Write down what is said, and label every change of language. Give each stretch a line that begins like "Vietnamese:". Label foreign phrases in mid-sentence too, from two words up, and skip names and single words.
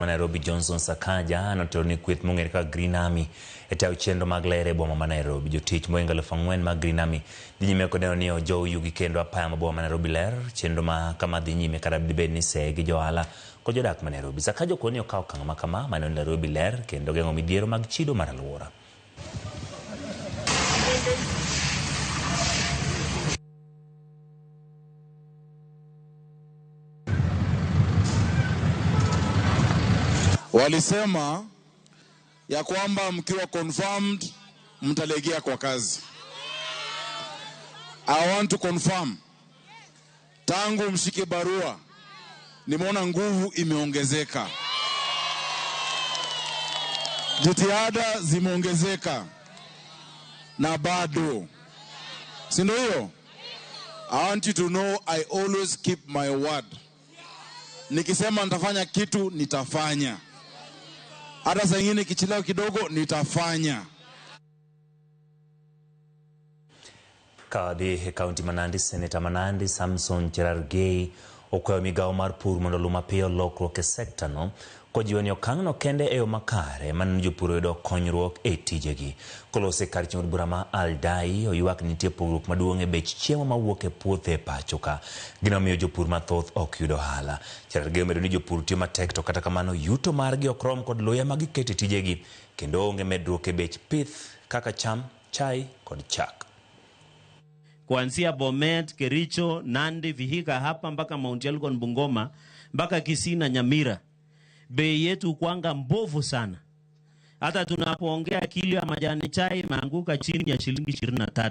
Luo (Kenya and Tanzania): Nairobi Johnson Sakaja notoni kweth mong'ere ka Green Army etao chenro mag ler e boma ma Nairobi. Jotich moingo 4,000 mag Green Army dhi nyime koneno ni ojow yugi kendo apaya ma boma ma Nairobi ler, chenro ma kama dhi nyime kata dibed ni se gi johala kod jodak ma Nairobi. Sakaja okoni okawo okang' ma kama mano Nairobi ler kendo geng'o midhiero mag chido mar alwora.
Swahili: Walisema ya kwamba mkiwa confirmed mtalegea kwa kazi.
English: I want to confirm,
Swahili: tangu mshike barua nimeona nguvu imeongezeka, jitihada zimeongezeka na bado, si ndio hiyo?
English: I want you to know I always keep my word.
Swahili: Nikisema nitafanya kitu nitafanya. Hata saa nyingine kichelewa kidogo nitafanya.
Luo (Kenya and Tanzania): Kadi County Manandi Senator Manandi Samson Cherargei okwayo migawo mar pur mondo luma piyo lokruok e sekta no kojiwo ni okang' no kende e yo makare maneno jopur yudo konyruok e tijegi. Kolose kar ching'od bura ma Aldai oywak ni nitie pogruok maduong' e bech chiemo mawuok e puothe e pacho ka. Gino miyo jopur mathoth ok yudo ohala. Cherargei omedo ni jopur tiyo matek to kata kamano yuto margi ok rom kod luya ma giketo e tijegi kendo onge medruok e bech pith kaka cham, chai kod chak.
Swahili: Kuanzia Bomet, Kericho, Nandi, Vihiga hapa mpaka Mount Elgon, Bungoma, mpaka Kisii na Nyamira. Bei yetu kwanga mbovu sana. Hata tunapoongea kilo ya majani chai imeanguka chini ya shilingi 23.